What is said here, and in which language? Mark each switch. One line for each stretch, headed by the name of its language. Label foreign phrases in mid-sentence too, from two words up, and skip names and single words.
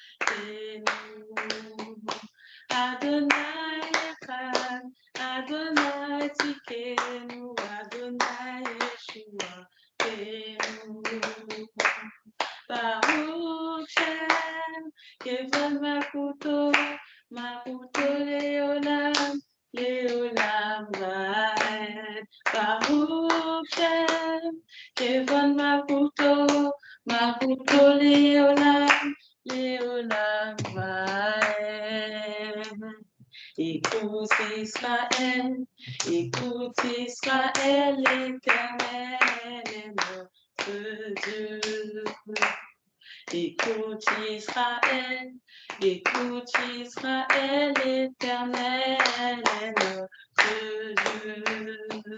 Hebrew: אדוני אחד, אדוני צדקנו, אדוני ישועה, ברוך שם, כבוד מלכותו לעולם, לעולם ועד. ברוך שם, כבוד מלכותו לעולם, לעולם ועד.
French: Écoute Israël, l'Éternel est notre Dieu. Écoute Israël, l'Éternel est notre Dieu.